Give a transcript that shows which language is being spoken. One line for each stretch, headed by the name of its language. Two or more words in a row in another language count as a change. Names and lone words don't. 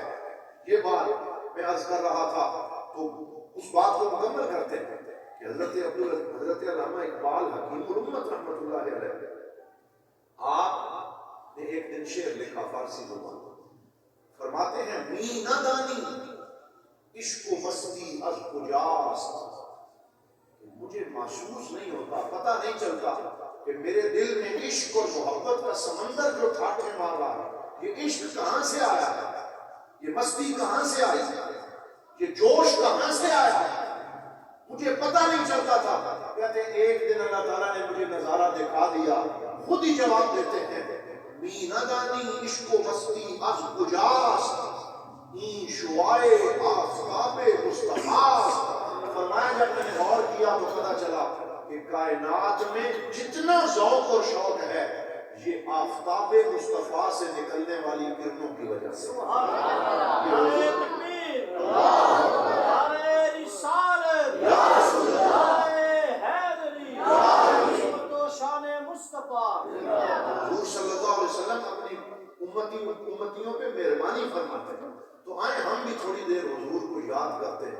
Urdu: یہ بات میں عرض کر رہا تھا تو اس بات کو مکمل کرتے ہیں کہ حضرت علامہ اقبال حکیم الامت
Arabic: رحمۃ اللہ علیہ
Urdu: آپ نے ایک دن شعر لکھا فارسی زبان فرماتے ہیں
Persian: می نہ دانی عشق و مستی از کجاست.
Urdu: مجھے محسوس نہیں ہوتا پتہ نہیں چلتا کہ میرے دل میں عشق اور محبت کا سمندر جو ٹھاٹھے مار رہا ہے یہ عشق کہاں سے آیا ہے یہ مستی کہاں سے آئی یہ جوش کہاں سے آیا مجھے پتہ نہیں چلتا تھا. کہتے ہیں ایک دن اللہ تعالیٰ نے مجھے نظارہ دکھا دیا خود ہی جواب دیتے ہیں
Persian: می نہ دانی عشق و مستی از کجاست این شعائے آفتاب مصطفیٰ.
Urdu: فرمایا جب میں نے غور کیا تو پتہ چلا کہ کائنات میں جتنا ذوق اور شوق ہے یہ آفتاب مصطفیٰ سے نکلنے والی کرنوں کی وجہ سے. حضور
Arabic: صلی اللہ علیہ وسلم
Urdu: اپنی امتیوں پہ مہربانی فرماتے ہیں تو آئیں ہم بھی تھوڑی دیر حضور کو یاد کرتے ہیں.